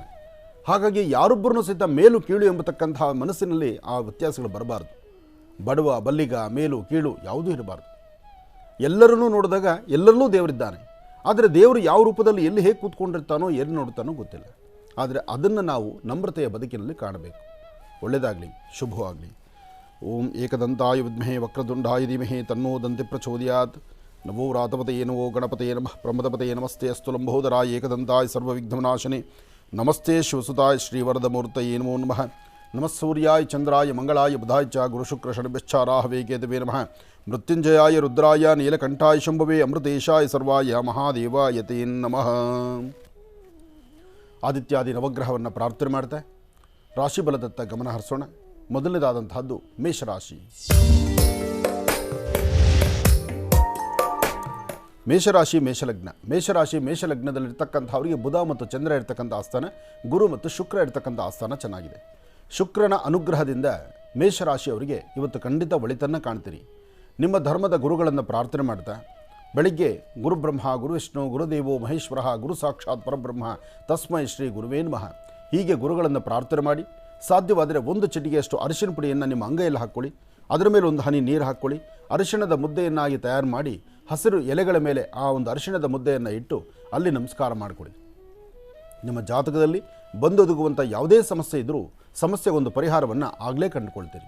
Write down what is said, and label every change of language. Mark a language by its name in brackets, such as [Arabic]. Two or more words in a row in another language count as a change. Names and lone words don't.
[Kannada] ಹಾಗಾಗಿ ಯಾರೊಬ್ಬರನ್ನು ಸಹಿತ ಮೇಲು ಕೀಳು ಎಂಬತಕ್ಕಂತಹ ಮನಸ್ಸಿನಲ್ಲಿ ಆ ವ್ಯತ್ಯಾಸಗಳು ಬರಬಾರ್ದು. ಬಡವ ಬಲ್ಲಿಗ, ಮೇಲು ಕೀಳು ಯಾವುದೂ ಇರಬಾರ್ದು. ಎಲ್ಲರನ್ನೂ ನೋಡಿದಾಗ ಎಲ್ಲರಲ್ಲೂ ದೇವರಿದ್ದಾನೆ. ಆದರೆ ದೇವರು ಯಾವ ರೂಪದಲ್ಲಿ ಎಲ್ಲಿ ಹೇಗೆ ಕೂತ್ಕೊಂಡಿರ್ತಾನೋ, ಎಲ್ಲಿ ನೋಡ್ತಾನೋ ಗೊತ್ತಿಲ್ಲ. ಆದರೆ ಅದನ್ನು ನಾವು ನಮ್ರತೆಯ ಬದುಕಿನಲ್ಲಿ ಕಾಣಬೇಕು. ಒಳ್ಳೆಯದಾಗಲಿ, ಶುಭವಾಗಲಿ. [Sanskrit] ಓಂ ಏಕದಂತಾಯ ವಿದ್ಮಹೇ ವಕ್ರತುಂಡಾಯ ಧೀಮಹಿ ತನ್ನೋ ದಂತಿ ಪ್ರಚೋದಯಾತ್. ನಮೋ ರಾತಪತಯೇ ನಮೋ ಗಣಪತಯೇ ನಮಃ ಪ್ರಮದಪತಯೇ ನಮಸ್ತೆ ಅಸ್ತು ಲಂಬೋದರಾಯ ಏಕದಂತಾಯ ಸರ್ವವಿಘ್ನನಾಶನೆ ನಮಸ್ತೆ ಶಿವಸುತಾಯ ಶ್ರೀವರದಮೂರ್ತಯೇ ನಮೋ ನಮಃ. ನಮಃ ಸೂರ್ಯಾಯ ಚಂದ್ರಾಯ ಮಂಗಳಾಯ ಬುಧಾಯ ಚ ಗುರುಶುಕ್ರ ಶನಿಭ್ಯಶ್ಚಾರಾಹವೇ ಕೇತವೇ ನಮಃ. ಮೃತ್ಯುಂಜಯಾಯ ರುದ್ರಾಯ ನೀಲಕಂಠಾಯ ಶಂಭವೇ ಅಮೃತೇಶಾಯ ಸರ್ವಾಯ ಮಹಾದೇವಾಯ ತೇ ನಮಃ. [Kannada] ಆದಿತ್ಯಾದಿ ನವಗ್ರಹವನ್ನು ಪ್ರಾರ್ಥನೆ ಮಾಡ್ತಾ ರಾಶಿ ಬಲದತ್ತ ಗಮನ ಹರಿಸೋಣ. ಮೊದಲನೇದಾದಂತಹದ್ದು ಮೇಷರಾಶಿ. ಮೇಷರಾಶಿ ಮೇಷಲಗ್ನ. ಮೇಷಲಗ್ನದಲ್ಲಿರ್ತಕ್ಕಂಥವರಿಗೆ ಬುಧ ಮತ್ತು ಚಂದ್ರ ಇರ್ತಕ್ಕಂಥ ಆಸ್ಥಾನ, ಗುರು ಮತ್ತು ಶುಕ್ರ ಇರ್ತಕ್ಕಂಥ ಆಸ್ಥಾನ ಚೆನ್ನಾಗಿದೆ. ಶುಕ್ರನ ಅನುಗ್ರಹದಿಂದ ಮೇಷರಾಶಿಯವರಿಗೆ ಇವತ್ತು ಖಂಡಿತ ಒಳಿತನ್ನು ಕಾಣ್ತೀರಿ. ನಿಮ್ಮ ಧರ್ಮದ ಗುರುಗಳನ್ನು ಪ್ರಾರ್ಥನೆ ಮಾಡ್ತಾ ಬೆಳಿಗ್ಗೆ [Sanskrit] ಗುರುಬ್ರಹ್ಮ ಗುರುವಿಷ್ಣು ಗುರುದೇವೋ ಮಹೇಶ್ವರ ಗುರು ಸಾಕ್ಷಾತ್ ಪರಬ್ರಹ್ಮ ತಸ್ಮೈ ಶ್ರೀ ಗುರುವೇ ನಮಃ [Kannada] ಹೀಗೆ ಗುರುಗಳನ್ನು ಪ್ರಾರ್ಥನೆ ಮಾಡಿ, ಸಾಧ್ಯವಾದರೆ 1 ಚಿಟಿಕೆಯಷ್ಟು ಅರಿಶಿಣ ಪುಡಿಯನ್ನು ನಿಮ್ಮ ಅಂಗೈಯಲ್ಲಿ ಹಾಕ್ಕೊಳ್ಳಿ. ಅದರ ಮೇಲೆ 1 ಹನಿ ನೀರು ಹಾಕ್ಕೊಳ್ಳಿ. ಅರಿಶಿಣದ ಮುದ್ದೆಯನ್ನಾಗಿ ತಯಾರು ಮಾಡಿ ಹಸಿರು ಎಲೆಗಳ ಮೇಲೆ ಆ ಒಂದು ಅರಿಶಿಣದ ಮುದ್ದೆಯನ್ನು ಇಟ್ಟು ಅಲ್ಲಿ ನಮಸ್ಕಾರ ಮಾಡಿಕೊಳ್ಳಿ. ನಿಮ್ಮ ಜಾತಕದಲ್ಲಿ ಬಂದೊದಗುವಂಥ ಯಾವುದೇ ಸಮಸ್ಯೆ ಇದ್ದರೂ ಸಮಸ್ಯೆಗೊಂದು ಪರಿಹಾರವನ್ನು ಆಗಲೇ ಕಂಡುಕೊಳ್ತೀರಿ.